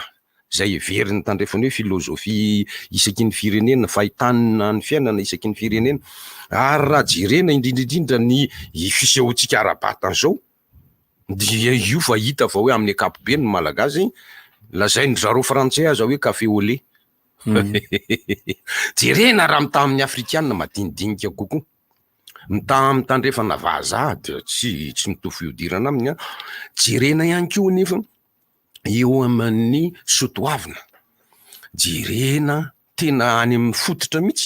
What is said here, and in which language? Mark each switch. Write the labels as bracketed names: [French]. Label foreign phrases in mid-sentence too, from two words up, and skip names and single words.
[Malagasy] Zay veriny tandrefany hoe filôzofia isaky ny firenena, fahitana ny fiainana isaky ny firenena. Ary raha jerena indrindrindrindra ny fisehoantsika ara-batana zao, dia io fa hita fa hoe amin'ny ankapobeny ny Malagasy, lazainy zareo Frantsay aza hoe [French] café au lait. [Malagasy] Jerena raha mita amin'ny Afrikana madinidinika kokoa. Mita amin'ny tandrefana vazaha dia tsy mitovy fiodirana aminy. Jerena ihany koa nefa eo amin'ny sotoavina. Jerena tena any amin'ny fototra mihitsy.